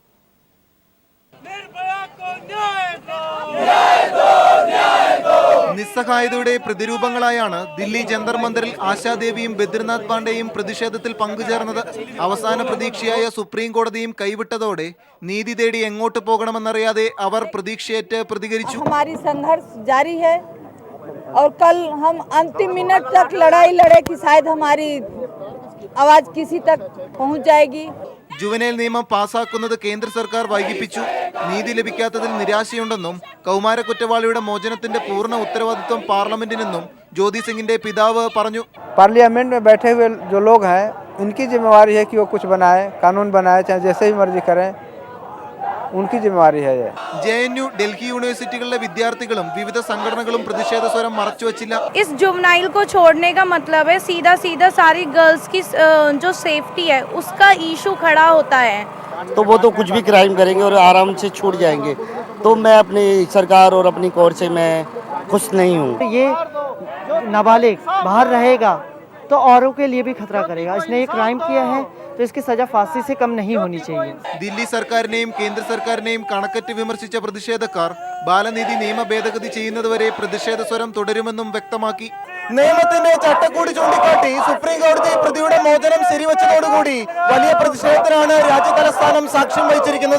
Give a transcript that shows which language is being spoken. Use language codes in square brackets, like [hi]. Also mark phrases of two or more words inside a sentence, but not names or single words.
[ml] നിസ്സഹായതയുടെ പ്രതിരൂപങ്ങളായാണ് ദില്ലി ജന്തർ മന്ദിറിൽ ആശാദേവിയും ബദ്രിനാഥ് പാണ്ഡെയും പ്രതിഷേധത്തിൽ പങ്കുചേർന്നത്. അവസാന പ്രതീക്ഷയായ സുപ്രീം കോടതിയും കൈവിട്ടതോടെ നീതി തേടി എങ്ങോട്ട് പോകണമെന്നറിയാതെ അവർ പ്രതീക്ഷയേറ്റ് പ്രതികരിച്ചു. [hi] और कल हम अंतिम मिनट तक लड़ाई लड़े कि शायद हमारी आवाज किसी तक पहुंच जाएगी. [ml] ജുവനൈൽ നിയമം പാസാക്കുന്നത് കേന്ദ്ര സർക്കാർ വൈകിപ്പിച്ചു. നീതി ലഭിക്കാത്തതിൽ നിരാശയുണ്ടെന്നും കൗമാര കുറ്റവാളിയുടെ മോചനത്തിന്റെ പൂർണ്ണ ഉത്തരവാദിത്വം പാർലമെന്റിനെന്നും ജ്യോതി സിംഗിന്റെ പിതാവ് പറഞ്ഞു. [hi] पार्लियामेंट में बैठे हुए जो लोग हैं उनकी जिम्मेवारी है कि वो कुछ बनाए, कानून बनाए, चाहे जैसे भी मर्जी करें, उनकी जिम्मेवारी है ये. [ml] JNU, ഡൽഹി യൂണിവേഴ്സിറ്റികളിലെ വിദ്യാർത്ഥികളും വിവിധ സംഘടനകളും പ്രതിഷേധ സ്വരം മറച്ചുവച്ചില്ല. [hi] इस जुवेनाइल को छोड़ने का मतलब है सीधा सारी गर्ल्स की जो सेफ्टी है उसका इशू खड़ा होता है. तो वो तो कुछ भी क्राइम करेंगे और आराम से छूट जाएंगे. तो मैं अपनी सरकार और अपनी कोर्ट से मैं खुश नहीं हूँ. ये नाबालिग बाहर रहेगा तो औरों के लिए भी खतरा करेगा। इसने ये क्राइम किया है तो इसकी सज़ा फांसी से कम नहीं होनी चाहिए। [ml] ദില്ലി സർക്കാരിനെയും കേന്ദ്ര സർക്കാരിനെയും കണക്കറ്റ് വിമർശിച്ച പ്രതിഷേധക്കാർ ബാലനീതി നിയമ ഭേദഗതി ചെയ്യുന്നതുവരെ പ്രതിഷേധ സ്വരം തുടരുമെന്നും വ്യക്തമാക്കി. നിയമത്തിന്റെ ചട്ടക്കൂടി ചൂണ്ടിക്കാട്ടി സുപ്രീം കോടതി പ്രതിയുടെ മോചനം ശരിവച്ചതോടുകൂടി വലിയ പ്രതിഷേധത്തിനാണ് രാജ്യതലസ്ഥാനം സാക്ഷ്യം വഹിച്ചിരിക്കുന്നത്.